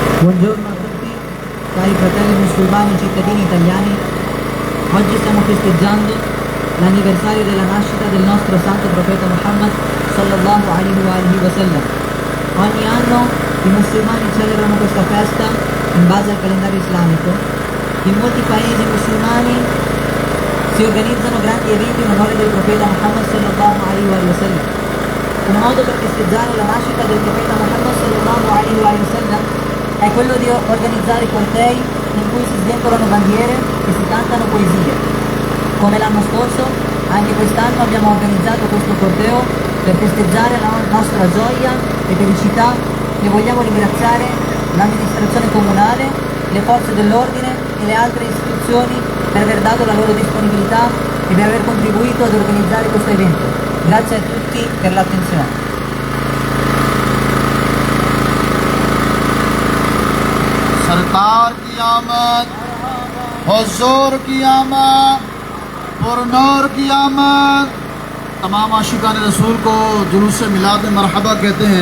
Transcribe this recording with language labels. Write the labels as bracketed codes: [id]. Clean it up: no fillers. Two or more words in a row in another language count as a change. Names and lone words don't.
[it] Buongiorno a tutti, cari fratelli musulmani, cittadini italiani. Oggi stiamo festeggiando l'anniversario della nascita del nostro santo profeta Muhammad [ar] صلى الله عليه وسلم. [it] Ogni anno i musulmani celebrano questa festa in base al calendario islamico. In molti paesi musulmani si organizzano grandi eventi in onore del profeta Muhammad [ar] صلى الله عليه وسلم. [it] Un modo per festeggiare la nascita del profeta Muhammad [ar] صلى الله عليه وسلم [it] è quello di organizzare cortei in cui si sventolano bandiere e si cantano poesie. Come l'anno scorso, anche quest'anno abbiamo organizzato questo corteo per festeggiare la nostra gioia e felicità e vogliamo ringraziare l'amministrazione comunale, le forze dell'ordine e le altre istituzioni per aver dato la loro disponibilità e per aver contribuito ad organizzare questo evento. Grazie a tutti per l'attenzione. [ur] سرکار کی آمد، حضور کی آمد، پرنور کی آمد. تمام عاشقان رسول کو جلوس میلاد میں مرحبا کہتے ہیں.